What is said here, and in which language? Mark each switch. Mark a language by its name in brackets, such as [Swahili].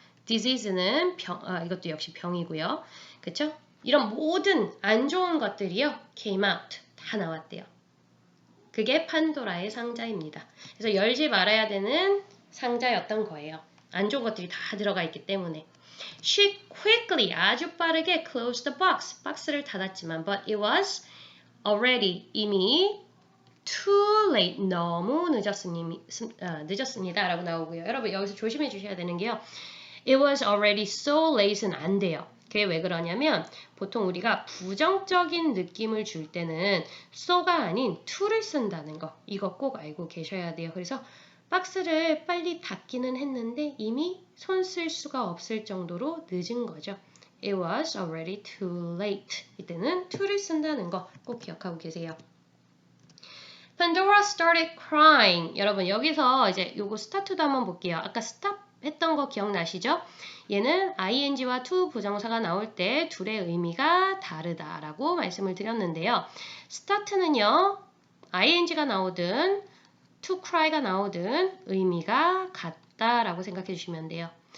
[Korean] disease는 이것도 역시 병이고요. 그쵸? 이런 모든 안 좋은 것들이요. [English] came out, [Korean] 다 나왔대요. 그게 판도라의 상자입니다. 그래서 열지 말아야 되는 상자였던 거예요. 안 좋은 것들이 다 들어가 있기 때문에. [English] She quickly, [Korean] 아주 빠르게 [English] closed the box. [Korean] 박스를 닫았지만 [English] but it was already, [Korean] 이미 [English] too late, [Korean] 너무 늦었습니다 라고 나오고요. 여러분 여기서 조심해 주셔야 되는 게요. [English] It was already so late는 [Korean] 안 돼요. 그게 왜 그러냐면 보통 우리가 부정적인 느낌을 줄 때는 so가 아닌 to를 쓴다는 거. 이거 꼭 알고 계셔야 돼요. 그래서 박스를 빨리 닫기는 했는데 이미 손 쓸 수가 없을 정도로 늦은 거죠. [English] It was already too late. [Korean] 이때는 to를 쓴다는 거 꼭 기억하고 계세요. [English] Pandora started crying. [Korean] 여러분 여기서 이제 요거 start도 한번 볼게요. 아까 stop 했던 거 기억나시죠? 얘는 ing와 to 부정사가 나올 때 둘의 의미가 다르다라고 말씀을 드렸는데요. start는요. ing가 나오든 to cry가 나오든 의미가 같다라고 생각해 주시면 돼요.